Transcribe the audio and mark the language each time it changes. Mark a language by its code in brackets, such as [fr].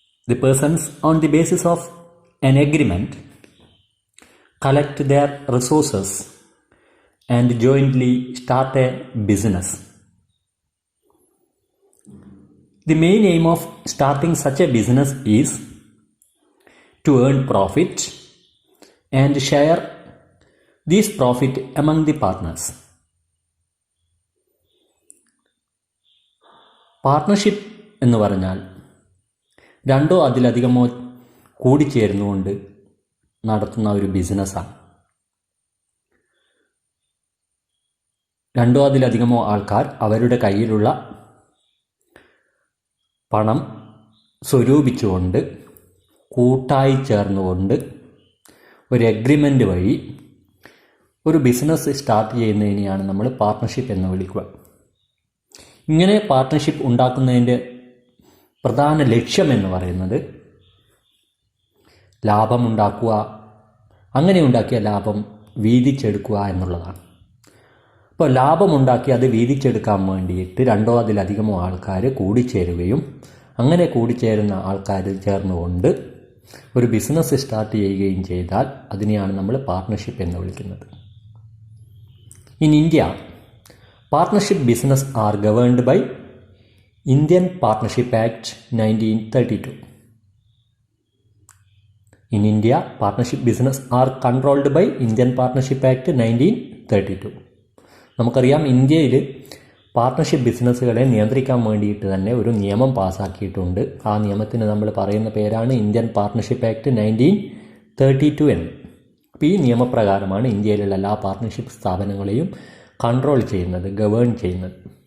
[en] The persons, on the basis of an agreement, collect their resources and jointly start a business. The main aim of starting such a business is to earn profit and share this profit among the partners. [ml] Partnership എന്ന് പറഞ്ഞാൽ രണ്ടോ അതിലധികമോ കൂടിച്ചേർന്നുകൊണ്ട് നടത്തുന്ന ഒരു ബിസിനസ്സാണ്. രണ്ടോ അതിലധികമോ ആൾക്കാർ അവരുടെ കയ്യിലുള്ള പണം സ്വരൂപിച്ചുകൊണ്ട് കൂട്ടായി ചേർന്നുകൊണ്ട് ഒരു എഗ്രിമെൻ്റ് വഴി ഒരു ബിസിനസ് സ്റ്റാർട്ട് ചെയ്യുന്നതിനെയാണ് നമ്മൾ പാർട്ണർഷിപ്പ് എന്ന് വിളിക്കുക. ഇങ്ങനെ പാർട്ട്ണർഷിപ്പ് ഉണ്ടാക്കുന്നതിൻ്റെ പ്രധാന ലക്ഷ്യമെന്ന് പറയുന്നത് ലാഭമുണ്ടാക്കുക, അങ്ങനെ ഉണ്ടാക്കിയ ലാഭം വീതിച്ചെടുക്കുക എന്നുള്ളതാണ്. അപ്പോൾ ലാഭമുണ്ടാക്കി അത് വീതിച്ചെടുക്കാൻ വേണ്ടിയിട്ട് രണ്ടോ അതിലധികമോ ആൾക്കാർ കൂടിച്ചേരുകയും അങ്ങനെ കൂടിച്ചേരുന്ന ആൾക്കാർ ചേർന്നുകൊണ്ട് ഒരു ബിസിനസ് സ്റ്റാർട്ട് ചെയ്യുകയും ചെയ്താൽ അതിനെയാണ് നമ്മൾ പാർട്ട്ണർഷിപ്പ് എന്ന് വിളിക്കുന്നത്. [en] In India, partnership business are governed by Indian Partnership Act 1932. In India, partnership business are controlled by Indian Partnership Act 1932. [ml] നമുക്കറിയാം, ഇന്ത്യയിൽ പാർട്ണർഷിപ്പ് ബിസിനസ്സുകളെ നിയന്ത്രിക്കാൻ വേണ്ടിയിട്ട് തന്നെ ഒരു നിയമം പാസ്സാക്കിയിട്ടുണ്ട്. ആ നിയമത്തിന് നമ്മൾ പറയുന്ന പേരാണ് ഇന്ത്യൻ പാർട്ണർഷിപ്പ് ആക്ട് 1932 എന്ന്. അപ്പോൾ ഈ നിയമപ്രകാരമാണ് ഇന്ത്യയിലുള്ള എല്ലാ പാർട്ണർഷിപ്പ് സ്ഥാപനങ്ങളെയും കൺട്രോൾ ചെയ്യുന്നത്, ഗവേൺ ചെയ്യുന്നത്.